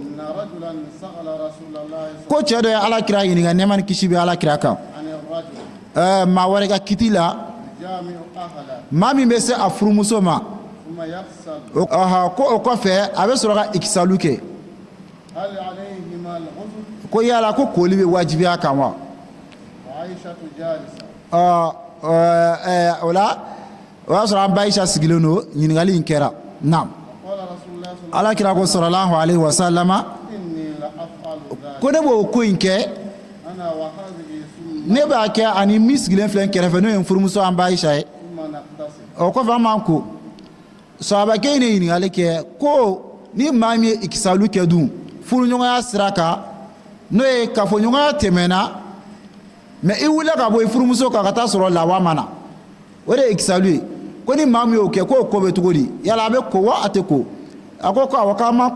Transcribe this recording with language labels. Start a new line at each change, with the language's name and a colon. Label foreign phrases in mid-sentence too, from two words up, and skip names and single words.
Bambara: cɛ dɔ ye ala kira ɲininka nɛɛma ni kisi bɛ ala kira kan maa wɛrɛ ka kiti la maa min bɛ se a furumuso ma ko o kɔfɛ a bɛ sɔrɔ ka ikisalu kɛ ko yala ko koli bɛ wajibiya kan wa o la o y'a sɔrɔ an ba Aisha sigilen don ɲininkali in kɛra naam ala kira ko
Arabic: صلى الله عليه وسلم
Bambara: ko ne b'o ko in kɛ ne b'a kɛ ani min sigilen filɛ kɛrɛfɛ n'o ye n furumuso an ba Aisha ye o kɔfɛ an b'an ko sahabakɛ in ye ɲininkali kɛ ko ni maa min ye ikisalu kɛ dun furuɲɔgɔnya sira kan n'o ye kafoɲɔgɔnya tɛmɛna mais i wulila ka bɔ i furumuso kan ka taa sɔrɔ lawa ma na o de ye ikisalu ye ko ni maa min y'o kɛ k'o ko bɛ cogo di yala a bɛ ko wa a tɛ ko a ko awɔ k'an ma